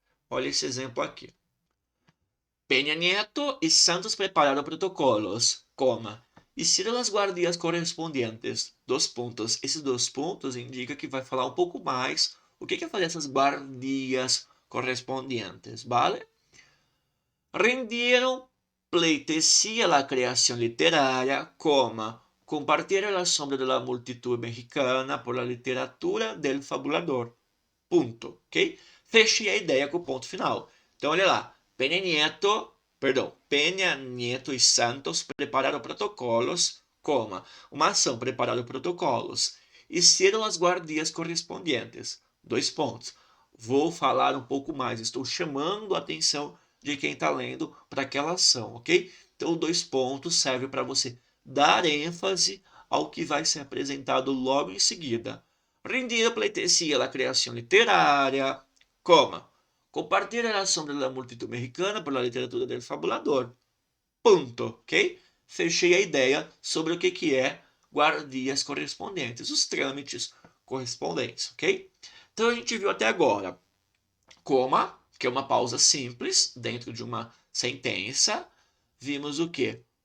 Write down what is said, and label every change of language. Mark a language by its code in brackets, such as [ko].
[pt] Olha esse exemplo aqui. [es] Peña Nieto y Santos prepararon protocolos, coma, hicieron las guardias correspondientes. [pt] 2 pontos. Esses 2 pontos indicam que vai falar um pouco mais o que é fazer essas guardias correspondientes, ¿vale? [es] Rindieron pleitesía a la creación literaria, coma, compartieron la sombra de la multitud mexicana por la literatura del fabulador. [pt] Ponto, ok? Fechei a ideia com o ponto final. Então, olha lá. Peña Nieto e Santos prepararam protocolos, coma, uma ação prepararam protocolos, e serão as guardias correspondentes. 2 pontos. Vou falar um pouco mais, estou chamando a atenção de quem está lendo para aquela ação, ok? Então, 2 pontos servem para você dar ênfase ao que vai ser apresentado logo em seguida. [es] Rendir pleitesía a la creación literaria, coma, compartir a sombra da multitud mexicana por la literatura del fabulador. [pt] Ponto, ok? Fechei a ideia sobre o que é guardias correspondentes, os trâmites correspondentes, ok? Então a gente viu até agora, coma, que é uma pausa simples dentro de uma sentença. Vimos o que?